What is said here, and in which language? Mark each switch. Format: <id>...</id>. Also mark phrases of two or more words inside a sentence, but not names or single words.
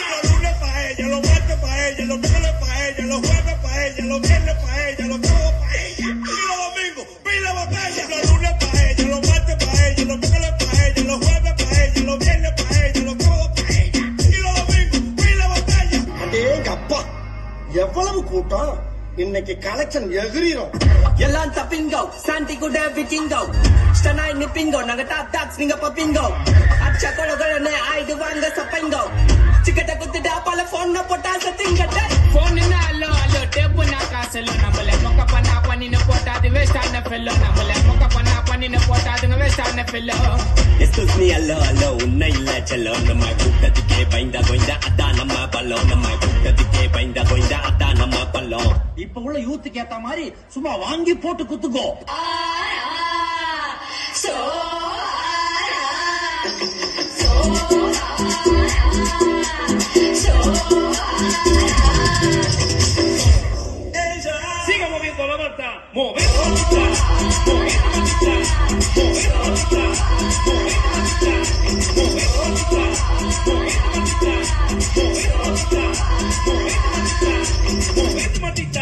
<es>Los lunes pa' ella, los martes pa' ella, los miércoles pa' ella, los jueves pa' ella, los viernes pa' ella, los sábados pa' ella. Y los domingos, pila botella. Los lunes pa' ella, los martes pa' ella, los miércoles pa' ella, los jueves pa' ella, los viernes pa' ella, los sábados pa' ella. Y los domingos, pila botella.</es> <ta>அடேங்கப்பா எவ்வளவு கூட்டம் இன்னைக்கு கலெக்ஷன் எகிரிரும் எல்லாம் தப்பிங்கோ சாண்டி கூட விக்கிங்கோ ஸ்டனாய் நிப்பிங்கோ நாங்க</ta> <en>top dogs</en> <ta>நீங்க பப்பிங்கோ அச்சா கொலகொலன்னு ஆயிடுவாங்க சப்பைங்கோ சிக்கட்ட குத்துட்டா பல போன் போட்டா சத்திங்கட்ட</ta> <en>phone hello hello</en> <ta>டேப்பு நான் காசலோ நம்மள மொக்க பண்ணா பண்ணின்னு போட்டா அது வேஸ்ட் ஆன ஃபெல்லோ நம்மள மொக்க பண்ணா பண்ணின்னு போட்டா அதுங்க வேஸ்ட் ஆன ஃபெல்லோ</ta> <en>excuse me hello hello</en> <ta>உன்னை இல்ல செல்லோ நம்ம கூட்டத்துக்கே பயந்தா கோய்ந்தா அதான் நம்ம பல்லோ நம்ம கூட்டத்துக்கே பயந்தா கோய்ந்தா அதான் நம்ம பல்லோ இப்ப உள்ள யூத்துக்கு ஏத்த மாதிரி சும்மா வாங்கி போட்டு குத்துக்கோ.</ta> <es>Siga moviendo la mata, moviendo la mata, moviendo la mata, moviendo la mata, moviendo la mata, moviendo la mata, moviendo la mata, moviendo la mata, moviendo la matita.</es>